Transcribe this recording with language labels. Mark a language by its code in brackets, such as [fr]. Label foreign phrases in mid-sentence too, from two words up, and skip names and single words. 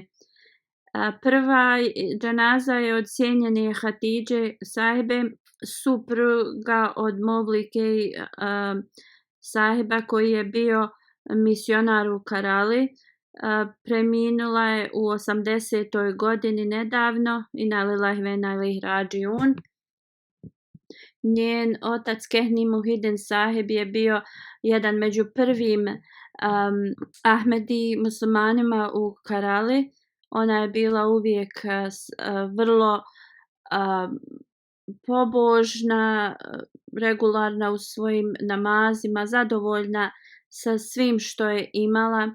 [bs] Prva dženaza je od cijenjene Hatidže sahibe, supruga od Movlike sahiba koji je bio misionar u Karali. Preminula je u 80. godini nedavno. [ar] إنا لله وإنا إليه راجعون. [bs] Njen otac Kehni Muhidin sahib je bio jedan među prvim Ahmedi muslimanima u Karali. Ona je bila uvijek vrlo pobožna, regularna u svojim namazima, zadovoljna sa svim što je imala.